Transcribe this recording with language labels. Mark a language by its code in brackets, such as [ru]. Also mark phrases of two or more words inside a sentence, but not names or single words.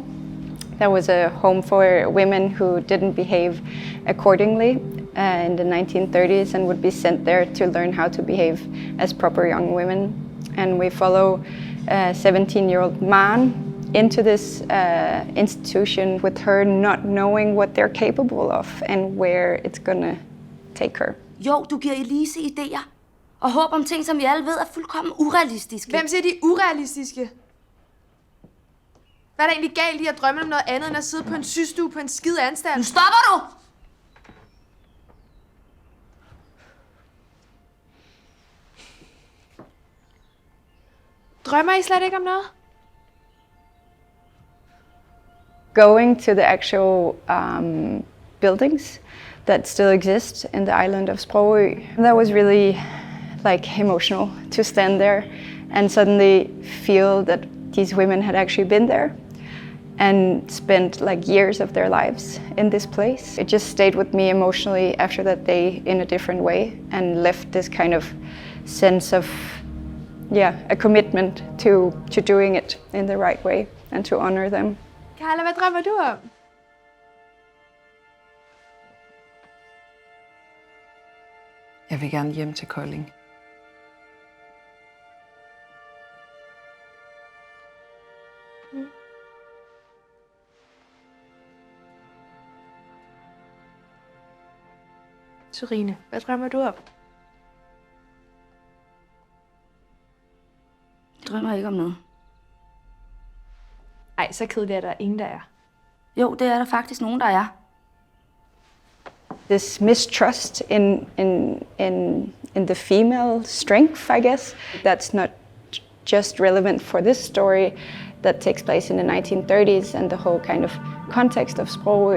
[en] That was a home for women who didn't behave accordingly in the 1930s and would be sent there to learn how to behave as proper young women. And we follow a 17-year-old man into this institution with her not knowing what they're capable of and where it's gonna take her. [da] Jo, du giver Elise idéer og håb om ting, som vi alle ved er fuldkommen urealistiske. Hvem siger de er urealistiske? Hvad er der egentlig galt i at drømme om noget andet, end at sidde på en systue på en skide anstalt? Nu stopper du! Drømmer I slet ikke om noget? [en] Going to the actual buildings that still exist in the island of Sprogø, that was really emotional to stand there and suddenly feel that these women had actually been there and spent years of their lives in this place. It just stayed with me emotionally after that day in a different way and left this kind of sense of a commitment to doing it in the right way and to honor them. [da] Carla, hvad drømmer du om? Jeg vil gerne hjem til Kolding. Serine, hvad drømmer du om? Jeg drømmer ikke om noget. Ej, så kedeligt er der ingen, der er. Jo, det er der faktisk nogen, der er. [en] This mistrust in the female strength, I guess, that's not just relevant for this story that takes place in the 1930s and the whole kind of context of Sprogø.